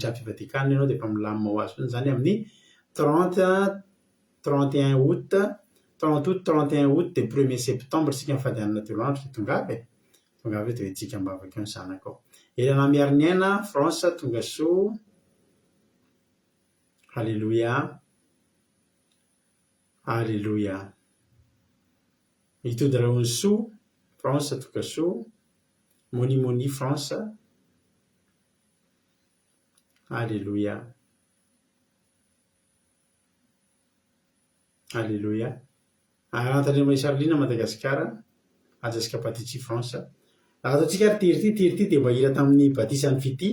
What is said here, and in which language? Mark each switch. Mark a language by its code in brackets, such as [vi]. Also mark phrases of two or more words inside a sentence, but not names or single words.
[mg] miditra amin'ny fivatikana ianao dia efa milamina ho azy zany amin'ny 30 31 août 30 août 31 août dia 1er septembre sika mifadianana telo andro dia tonga avy dia hoentsika mbavaka eo ny zanako ao Elana Miariniana France Tongasoa Alléluia Alléluia Itody Raonsoa France Tongasoa Moni France Alléluia Alléluia Anatandrema Charline Madagasikara Ajasika Patitsi France ataontsika ary tiry dia mba hira tamin'ny batisan'ny fity